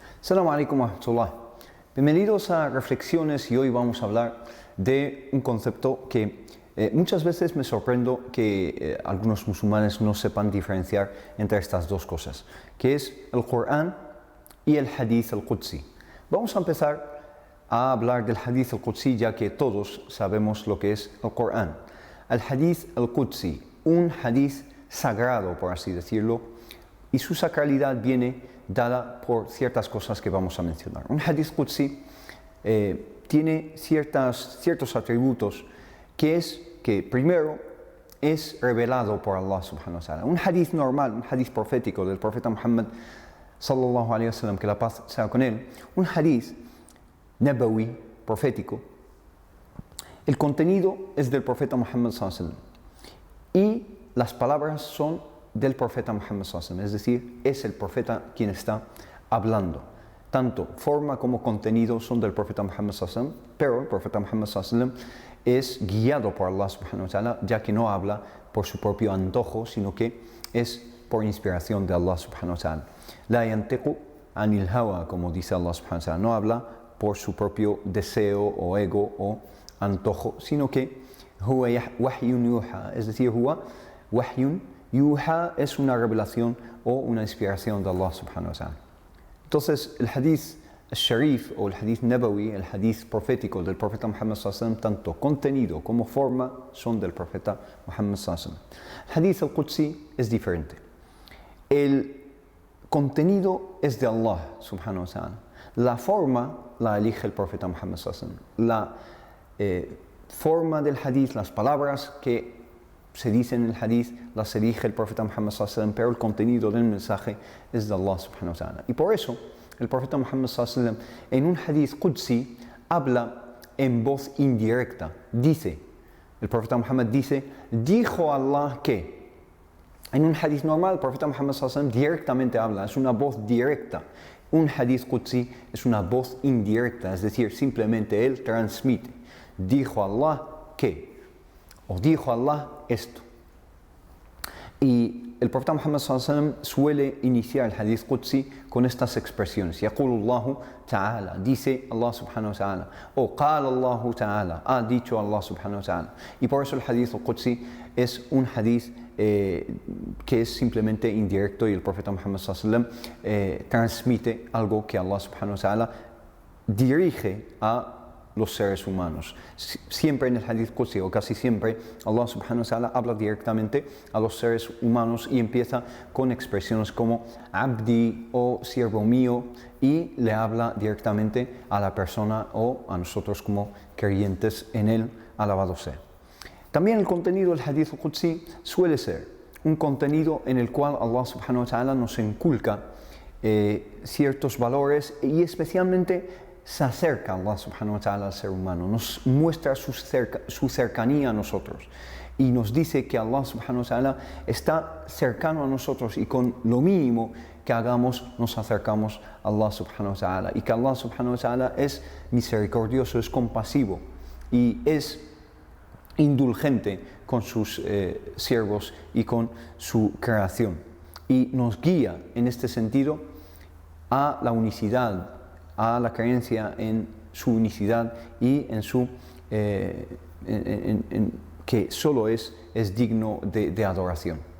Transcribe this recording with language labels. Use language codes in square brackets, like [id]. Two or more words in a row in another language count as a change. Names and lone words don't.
[ar] السلام عليكم ورحمة الله. [es] Bienvenidos a Reflexiones y hoy vamos a hablar de un concepto que muchas veces me sorprendo que algunos musulmanes no sepan diferenciar entre estas dos cosas, que es el Corán y el [ar] حديث القدسي. [es] Vamos a empezar a hablar del [ar] حديث القدسي [es] ya que todos sabemos lo que es el Corán. El [ar] حديث القدسي, [es] un Hadith sagrado por así decirlo, y su sacralidad viene dada por ciertas cosas que vamos a mencionar. Un [ar] حديث قدسي [es] tiene ciertos atributos que primero es revelado por Allah [ar] سبحانه وتعالى. [es] Un hadith normal, un hadith profético del profeta Muhammad [ar] صلى الله عليه وسلم, [es] que la paz sea con él, un [ar] حديث نبوي, [es] profético, el contenido es del profeta Muhammad [ar] صلى الله عليه وسلم [es] y las palabras son del profeta Muhammad [ar] صلى الله عليه وسلم, [es] es decir, es el profeta quien está hablando. Tanto forma como contenido son del profeta Muhammad [ar] صلى الله عليه وسلم, [es] pero el profeta Muhammad [ar] صلى الله عليه وسلم [es] es guiado por Allah [ar] سبحانه وتعالى, [es] ya que no habla por su propio antojo, sino que es por inspiración de Allah [ar] سبحانه وتعالى. لا ينطق عن الهوى, [es] como dice Allah [ar] سبحانه وتعالى, [es] no habla por su propio deseo o ego o antojo, sino que [ar] هو وحي يوحى, [es] es decir, [ar] هو وحي يوحى [es] es una revelación o una inspiración de Allah [ar] سبحانه وتعالى. [es] Entonces, el [ar] حديث الشريف [es] o el [ar] حديث نبوي, [es] el hadith profético del profeta Muhammad [ar] صلى الله عليه وسلم, [es] tanto contenido como forma son del profeta Muhammad [ar] صلى الله عليه وسلم. [es] El [ar] حديث القدسي [es] es diferente. El contenido es de Allah [ar] سبحانه وتعالى. [es] La forma la elige el profeta Muhammad [ar] صلى الله عليه وسلم. [es] La forma del hadith, las palabras que se dice en el hadith, las elige el profeta Muhammad [ar] صلى الله عليه وسلم, [es] pero el contenido del mensaje es de Allah [ar] سبحانه وتعالى. [es] Y por eso, el profeta Muhammad [ar] صلى الله عليه وسلم, [es] en un [ar] حديث قدسي, [es] habla en voz indirecta. Dice, el profeta Muhammad dice, dijo Allah que. En un hadith normal, el profeta Muhammad [ar] صلى الله عليه وسلم [es] directamente habla, es una voz directa. Un [ar] حديث قدسي [es] es una voz indirecta, es decir, simplemente él transmite. Dijo Allah que. O dijo Allah esto. Y el profeta Muhammad [ar] صلى الله عليه وسلم [es] suele iniciar el [ar] حديث قدسي [es] con estas expresiones. [ar] يقول الله تعالى, dice الله سبحانه وتعالى. O قال الله تعالى, [es] ha dicho Allah [ar] سبحانه وتعالى. [es] Y por eso el [ar] حديث قدسي [es] es un hadith que es simplemente indirecto y el profeta Muhammad [ar] صلى الله عليه وسلم [es] transmite algo que Allah [ar] سبحانه وتعالى [es] dirige a los seres humanos. Siempre en el [ar] حديث قدسي [es] o casi siempre Allah [ar] سبحانه وتعالى [es] habla directamente a los seres humanos y empieza con expresiones como abdi o siervo mío y le habla directamente a la persona o a nosotros como creyentes en él, alabado sea. También el contenido del [ar] حديث قدسي [es] suele ser un contenido en el cual Allah subhanahu wa ta'ala nos inculca ciertos valores y especialmente se acerca a Allah [ar] سبحانه وتعالى [es] al ser humano, nos muestra su cercanía a nosotros y nos dice que Allah [ar] سبحانه وتعالى [es] está cercano a nosotros y con lo mínimo que hagamos nos acercamos a Allah subhanahu [ar] وتعالى [es] y que Allah [ar] سبحانه وتعالى [es] es misericordioso, es compasivo y es indulgente con sus siervos y con su creación y nos guía en este sentido a la unicidad, a la creencia en su unicidad y en su que solo es digno de adoración.